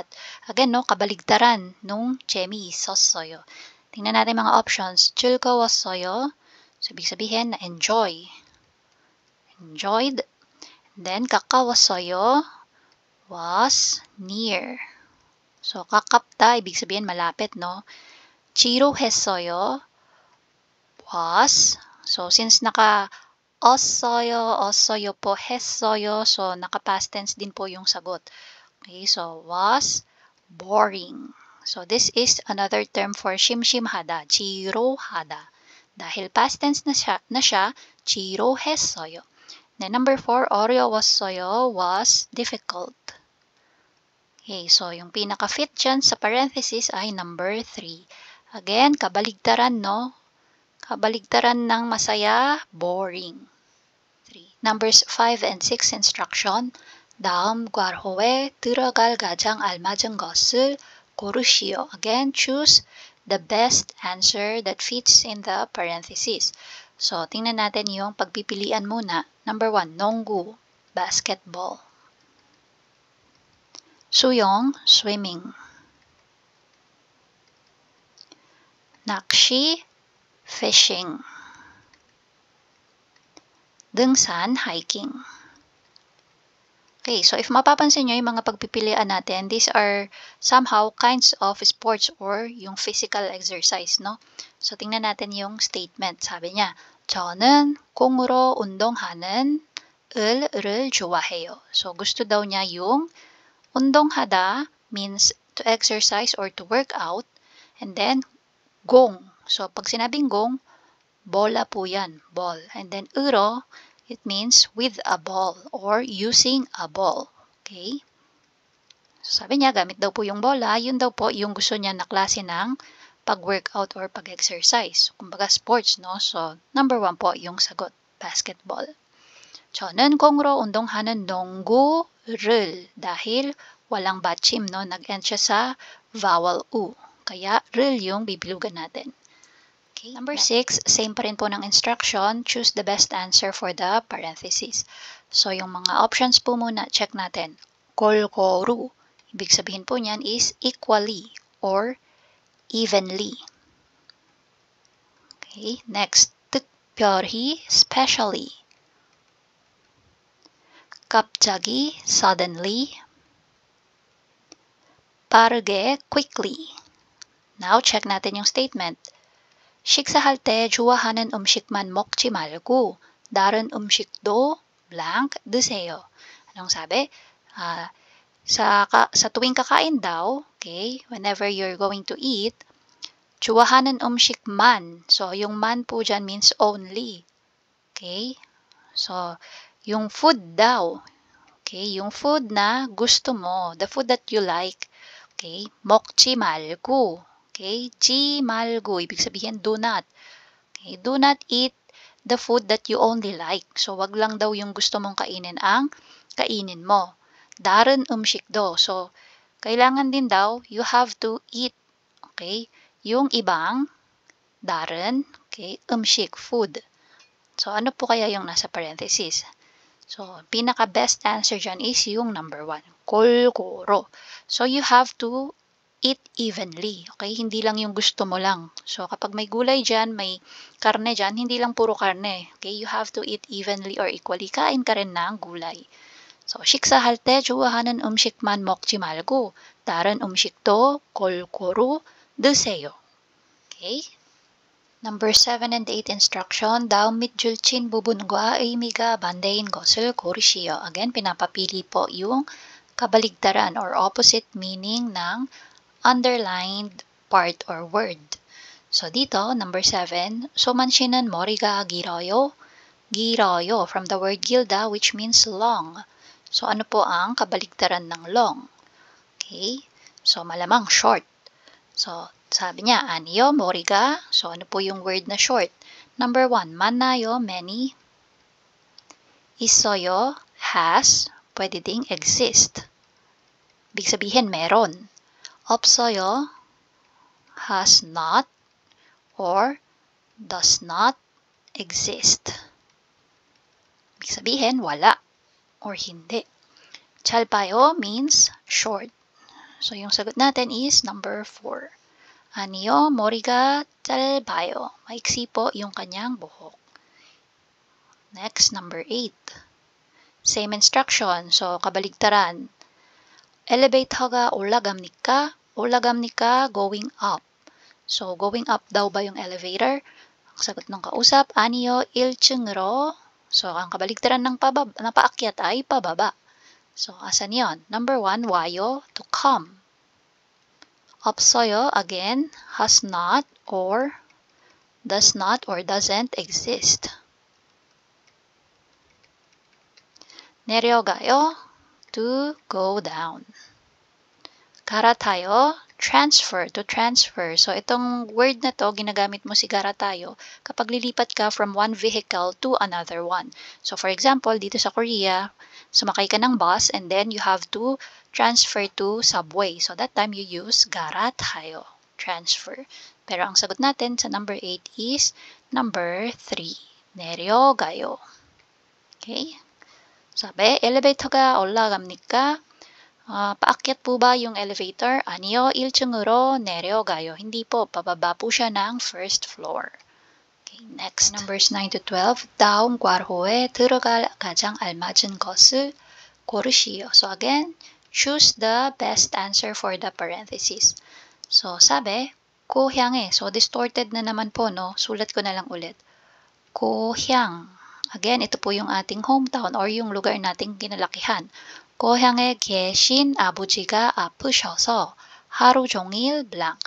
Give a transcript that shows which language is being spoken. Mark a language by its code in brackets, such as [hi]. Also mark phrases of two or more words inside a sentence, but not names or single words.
[tl] Again, no, kabaligtaran nung 재미있었어요. Tingnan natin mga options. [ko] 즐거웠어요. [tl] So, ibig sabihin na enjoy. [en] Enjoyed. Then, 가까웠어요. Was near. So, [ko] 가깝다, [tl] ibig sabihin malapit, no? [ko] 지루했어요. [en] Was. [tl] So, since ossoyo po, 했어요. So, naka-past tense din po yung sagot. [en] Okay, so, was boring. So, this is another term for [ko] 심심하다, 지루하다. [tl] Dahil past tense na siya, [ko] 지루했어요. [en] Then, number 4, 어려웠어요, was difficult. [tl] Okay, so yung pinaka-fit dyan sa parenthesis ay number 3. Again, kabaligtaran, no? Kabaligtaran ng masaya, [en] boring. 3. Numbers 5 and 6 instruction. [ko] 다음 괄호에 들어갈 가장 알맞은 것을 고르시오. [en] Again, choose the best answer that fits in the parenthesis. So, [tl] tingnan natin yung pagpipilian muna. [en] Number 1, 농구, basketball. 수영, swimming. 낚시, fishing. [ko] 등산, [en] hiking. Okay, so if [tl] mapapansin nyo yung mga pagpipilian natin, [en] these are somehow kinds of sports or yung physical exercise, no? [tl] So, tingnan natin yung statement. Sabi niya, [ko] 저는 공으로 운동하는 을을 좋아해요. [tl] So, gusto daw niya yung 운동하다 [en] means to exercise or to work out. And then, [ko] 공. [tl] So, pag sinabing 공, bola po yan, [en] ball. And then, 으로, it means with a ball or using a ball. Okay? So, [tl] sabi niya, gamit daw po yung bola, yun daw po yung gusto niya na klase ng pag-workout or pag-exercise. Kumbaga, sports, no? So, number 1 po yung sagot, basketball. [ko] 저는 공으로 운동하는 농구를 [tl] dahil walang batchim, no? Nag-end siya sa vowel U. Kaya, 를 yung bibilugan natin. [en] Okay. [tl] Number 6, same pa rin po ng instruction. [en] Choose the best answer for the parenthesis. So, [tl] yung mga options po muna, check natin. 골고루. Ibig sabihin po niyan [en] is equally or evenly. Okay. Next, 특별히, specially. 갑자기, suddenly. [ko] 빠르게, [en] quickly. [tl] Now, check natin yung statement. [ko] 식사할 때 좋아하는 음식만 먹지 말고 다른 음식도 blank 드세요. [tl] Anong sabi? Sa tuwing kakain daw, [en] okay, whenever you're going to eat, [ko] 좋아하는 음식만. [tl] So, yung man po dyan [en] means only. [tl] Okay? [en] So, [tl] yung food daw. Okay? Yung food na gusto mo, [en] the food that you like, [ko] okay, 먹지 말고. Okay, 지 말고, [tl] ibig sabihin do not. [en] Okay, do not eat the food that you only like. So, [tl] wag lang daw yung gusto mong kainin ang kainin mo. [ko] 다른 음식도. [tl] So, kailangan din daw, [en] you have to eat, [tl] okay, yung ibang 다른, okay, 음식, [en] food. [tl] So, ano po kaya yung nasa parenthesis? So, pinaka-best answer dyan is yung number 1, [ko] 골고루. [en] So, you have to eat evenly. Okay? [tl] Hindi lang yung gusto mo lang. So, kapag may gulay dyan, may karne dyan, hindi lang puro karne. [en] Okay? You have to eat evenly or equally. [tl] Kain ka rin ng gulay. [en] So, [ko] 식사할 때 좋아하는 음식만 먹지 말고 다른 음식도 골고루 드세요. [en] Okay? Number 7 and 8 instruction, [ko] 다음 밑줄친 부분과 의미가 반대인 것을 고르시오. [tl] Again, pinapapili po yung kabaligtaran or [en] opposite meaning [tl] ng [en] underlined part or word. [tl] So dito, number 7, [ko] 소만씨는 머리가 길어요. [en] 길어요 from the word 길다 which means long. [tl] So ano po ang kabaligtaran ng long? Okay, so malamang short. So sabi niya, [ko] 아니요, 머리가. [tl] So ano po yung word na short? [en] Number 1, 많아요, many. 있어요, has. [tl] Pwede ding exist. Ibig sabihin meron. [ko] 없어요, [en] has not. Or does not exist. [tl] Ibig sabihin, wala or hindi. [en] 짧아요 means short. So, [tl] yung sagot natin is number 4. [ko] 아니요, 머리가 짧아요. [tl] Maiksi po yung kanyang buhok. [en] Next, number 8. Same instruction. [tl] So, kabaligtaran. [ko] 엘리베이터가 올라갑니까? 올라갑니까? [en] Going up. So, going up [tl] daw ba yung [en] elevator? [tl] Ang sagot ng kausap, [ko] 아니요, 1층으로. [tl] So, ang kabaligtaran ng paakyat ay pababa. So, asan yon? Number 1, [ko] 와요, [en] to come. 없어요, again, has not or does not or doesn't exist. 내려가요, to go down. 갈아타요, transfer, to transfer. So, [tl] itong word na to, ginagamit mo si 갈아타요 kapag lilipat ka [en] from one vehicle to another one. So, for example, [tl] dito sa Korea, sumakay ka ng bus [en] and then you have to transfer to subway. So, that time you use 갈아타요, transfer. [tl] Pero ang sagot natin sa number 8 is number 3. 내려가요. Okay? Sabi, [ko] elevator가 올라갑니까? [tl] Paakyat po ba yung elevator? [ko] 아니요, 1층으로 내려가요. [tl] Hindi po, pababa po siya ng [en] first floor. Okay, next. Numbers 9 to 12. [ko] 다음 괄호에 들어갈 가장 알맞은 것을 고르시오. [en] So again, choose the best answer for the parentheses. [tl] So sabi, 고향에. So distorted na naman po, no? Sulat ko na lang ulit. 고향. Again, ito po yung ating hometown or yung lugar nating kinalakihan. [ko] 고향에 계신 아버지가 아프셔서 하루 종일 blank.